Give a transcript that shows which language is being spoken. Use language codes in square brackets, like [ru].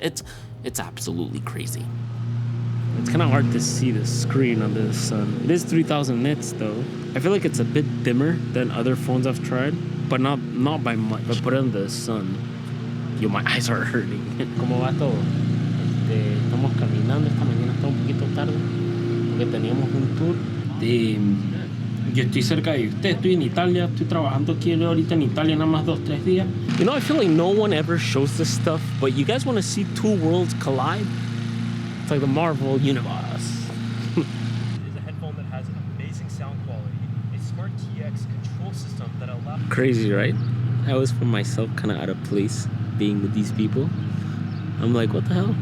[en] It's absolutely crazy. It's kind of hard to see the screen on the sun. It is 3000 nits though. I feel like it's a bit dimmer than other phones I've tried, but not by much. But put it in the sun, yo, my eyes are hurting. [es] ¿Cómo va todo? Estamos caminando esta mañana, está un poquito tarde, porque teníamos un tour de... Yo estoy cerca de usted, estoy en Italia, estoy trabajando aquí ahorita en Italia nada más 2-3 días. [en] You know, I feel like no one ever shows this stuff, but you guys want to see two worlds collide? It's like the Marvel universe. It is a headphone that has amazing sound quality, a smart TX control system that allows... Crazy, right? I always find myself kind of out of place being with these people. I'm like, what the hell?